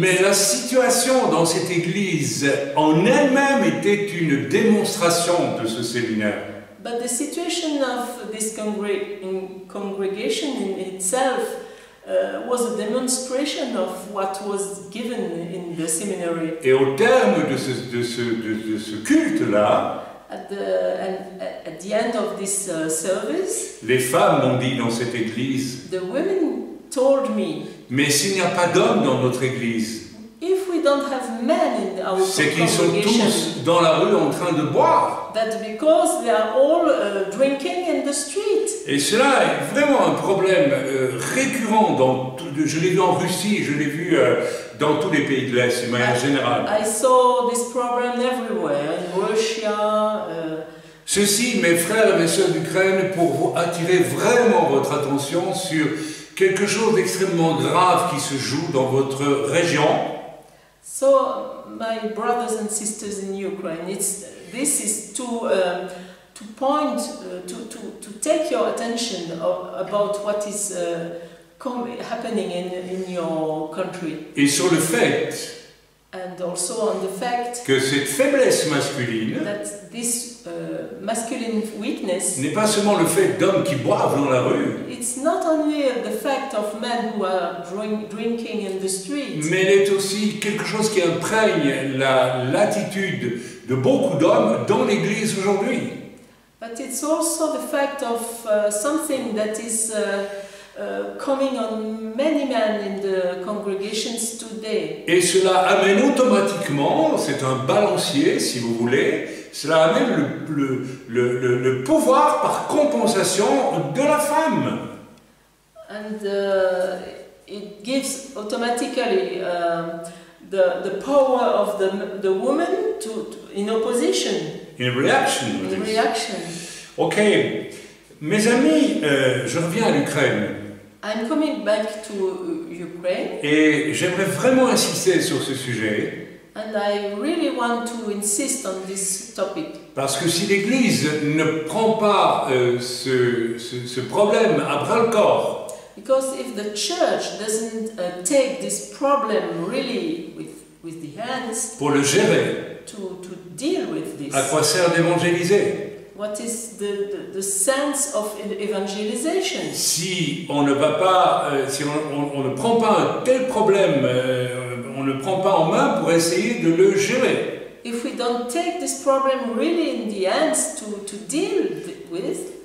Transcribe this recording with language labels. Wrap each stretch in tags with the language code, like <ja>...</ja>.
<fr>Mais la situation dans cette église en elle-même était une démonstration de ce séminaire.</fr> <en>But the situation of this congregation in itself was a demonstration of what was given in the seminary.</en> <fr>Et au terme de ce culte-là,</fr> <en>At the end of this service,</en> <fr>les femmes m'ont dit dans cette église,</fr> <en>the women told me,</en> <fr>mais s'il n'y a pas d'hommes dans notre église,</fr> <en>if we don't have men in our</en> <fr>c'est qu'ils sont</fr> <en>congregation,</en> <fr>tous dans la rue en train de boire.</fr> <en>that because they are all drinking in the street.</en> <fr>Et cela est vraiment un problème récurrent. Je l'ai vu en Russie, je l'ai vu dans tous les pays de l'Est, de manière générale.</fr> <en>I saw this problem everywhere, in Russia.</en> <fr>Ceci, mes frères et mes sœurs d'Ukraine, pour vous attirer vraiment votre attention sur quelque chose d'extrêmement grave qui se joue dans votre région.</fr> <en>So, my brothers and sisters in Ukraine, this is to point, to take your attention about what is happening in your country.</en> <fr>Et sur le fait</fr> <en>And also on the fact</en> <fr>que cette faiblesse masculine</fr> <en>that this masculine weakness,</en> <fr>n'est pas seulement le fait d'hommes qui boivent dans la rue,</fr> <en>it's not only the fact of men who are drinking in the street,</en> <fr>mais elle est aussi quelque chose qui imprègne l'attitude de beaucoup d'hommes dans l'Église aujourd'hui.</fr> <en>but it's also the fact of something that is coming on many men in the congregations today.</en> <fr>Et cela amène automatiquement, c'est un balancier si vous voulez, cela amène le pouvoir par compensation de la femme.</fr> <en>And it gives automatically the power of the woman in opposition,</en> <fr>Une réaction.</fr> <en>in reaction.</en> <fr>Ok, mes amis, je reviens à l'Ukraine</fr> <en>I'm coming back to Ukraine,</en> <fr>et j'aimerais vraiment insister sur ce sujet</fr> <en>and I really want to insist on this topic.</en> <fr>parce que si l'Église ne prend pas ce problème à bras-le-corps,</fr> <en>Because if the church doesn't take this problem really with the hands</en> <fr>pour le gérer,</fr> <en>to deal with this,</en> <fr>à quoi sert d'évangéliser?</fr> <en>what is the sense of evangelization?</en> <fr>Si on ne va pas, si on ne prend pas un tel problème, on ne prend pas en main pour essayer de le gérer.</fr> <en>If we don't take this problem really in the hands to deal with,</en>